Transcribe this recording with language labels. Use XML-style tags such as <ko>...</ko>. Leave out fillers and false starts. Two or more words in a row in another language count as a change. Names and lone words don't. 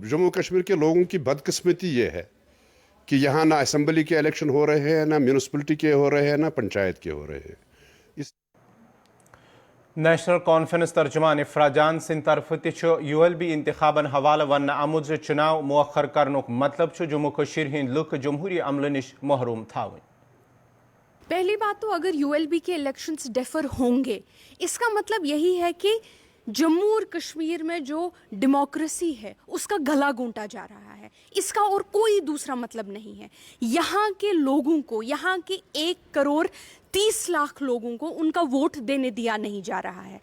<hi>जम्मू कश्मीर के लोगों की बदकिस्मती ये है कि यहाँ ना असेंबली के इलेक्शन हो रहे हैं, ना म्यूनिसिपलिटी के हो रहे हैं, ना पंचायत के हो रहे हैं।</hi> <ks>नेशनल कॉन्फ्रेंस तर्जुमान इफराजान सिंह तरफ ULB इंतखाबन हवाला वन आमुज चुनाव मौखर करनुक मतलब जम्मू कश्मीर हिंद लुक जमहूरी अमल निश महरूम थावन।</ks> <hi>पहली बात तो अगर ULB के इलेक्शंस डेफर होंगे, इसका मतलब यही है कि जम्मू और कश्मीर में जो डेमोक्रेसी है उसका गला घोंटा जा रहा है। इसका और कोई दूसरा मतलब नहीं है। यहाँ के लोगों को, यहाँ के 1,30,00,000 लोगों को उनका वोट देने दिया नहीं जा रहा है।</hi>